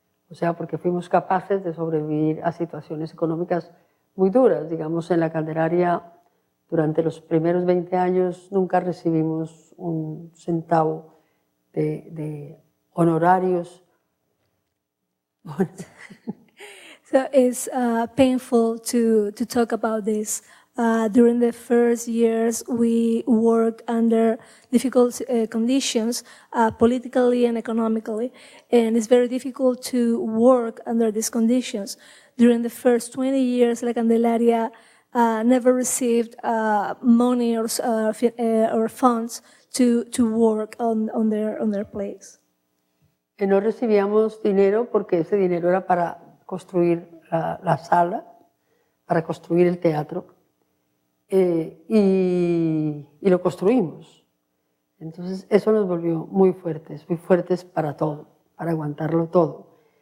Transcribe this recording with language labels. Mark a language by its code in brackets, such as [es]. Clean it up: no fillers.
[es] O sea, porque fuimos capaces de sobrevivir a situaciones económicas muy duras. Digamos, en La Candelaria, durante los primeros 20 años, nunca recibimos un centavo de honorarios. [en] So it's painful to talk about this. During the first years, we worked under difficult conditions, politically and economically, and it's very difficult to work under these conditions. During the first 20 years, La Candelaria never received money or funds to work on their plays. [es] No recibíamos dinero porque ese dinero era para construir la sala, para construir el teatro, y lo construimos. Entonces eso nos volvió muy fuertes para todo, para aguantarlo todo.